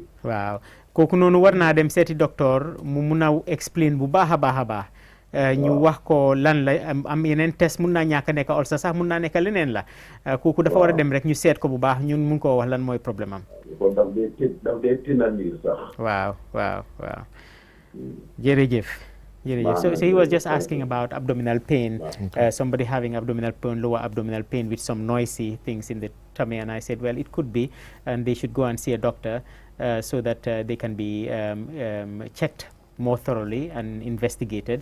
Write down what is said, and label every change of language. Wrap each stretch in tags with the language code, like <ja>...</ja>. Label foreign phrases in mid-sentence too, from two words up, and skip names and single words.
<wo>waaw kooku noonu war naa dem seeti docteur mu mun a explain bu baax a baax ñu wax ko lan la am yeneen test mun naa ñàkk a nekk ulcer sax mun naa nekk leneen la kooku dafa war a dem rek ñu seet ko bu baax ñun mun koo wax lan mooy problème am. kon daf dee tinandiir sax. waaw jërëjëf.</wo> <en>So he was just asking about abdominal pain, somebody having abdominal pain, lower abdominal pain with some noisy things in the tummy, and I said, well, it could be, and they should go and see a doctor so that they can be checked more thoroughly and investigated.</en>